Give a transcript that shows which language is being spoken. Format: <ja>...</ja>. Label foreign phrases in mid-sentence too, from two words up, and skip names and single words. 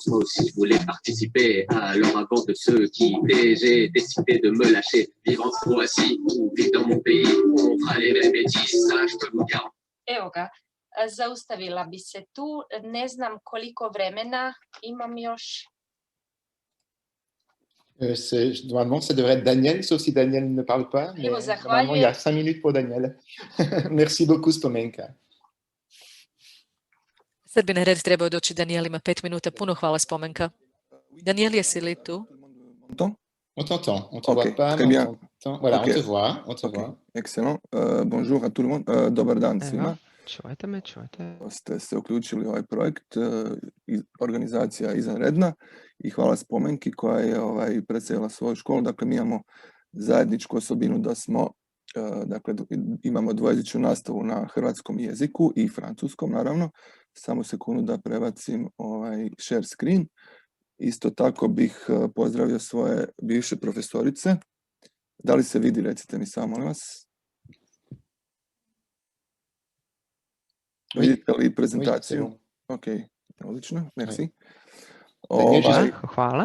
<fr>Moi aussi, je voulais participer, alors avant de se quitter, j'ai décidé de me lâcher, vivre en Croatie ou vivre dans mon pays, on fera les mêmes bêtises, ça je peux vous garantir.</fr> <hr>Evo ga, zaustavila bi se tu, ne znam koliko vremena imam još.</hr> <fr>Normalement, ça devrait être Daniel, sauf si Daniel ne parle pas. Mais normalement, il y a 5 minutes pour Daniel. Merci beaucoup, Spomenka.</fr> <hr>Sad bi na red trebao doći Daniel, ima 5 minuta. Puno hvala, Spomenka. Daniel, jesi li tu?</hr> <fr>On t'entend, on te voit pas, mais on t'entend. Voilà, on te voit, on te voit. Excellent. Bonjour à tout le monde.</fr> <hr>Dobar dan svima. Čujete me, čujete. Ste se uključili u ovaj projekt, organizacija izvanredna i hvala Spomenki koja je predstavila svoju školu. Dakle, mi imamo zajedničku osobinu da smo, dakle, imamo dvojezičnu nastavu na hrvatskom jeziku i francuskom, naravno. Samo sekundu da prebacim</hr> <en>share screen.</en> <hr>Isto tako bih pozdravio svoje bivše profesorice. Da li se vidi, recite mi samo, molim vas. Vidite li prezentaciju? Ok, odlično, merci. Hvala.</hr>